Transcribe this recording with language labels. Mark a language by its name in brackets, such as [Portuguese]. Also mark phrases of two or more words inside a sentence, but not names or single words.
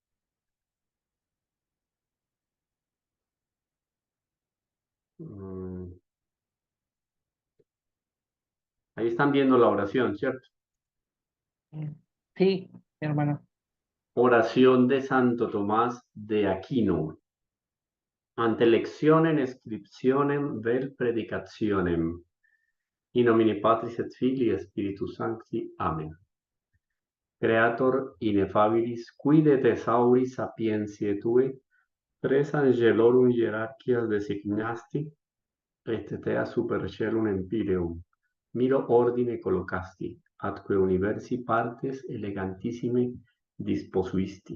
[Spanish] mm, Ahí están viendo la oración, ¿cierto? Sí, hermano. Oración de Santo Tomás de Aquino. [Latin] Ante lectionem scriptionem vel predicationem. In nomine Patris et Filii et Spiritus Sancti. Amen. Creator ineffabilis, qui de thesauri sapientiae tue, tres angelorum hierarchias designasti, et tea super caelum empireum, miro ordine collocasti, atque universi partes elegantissime disposuisti.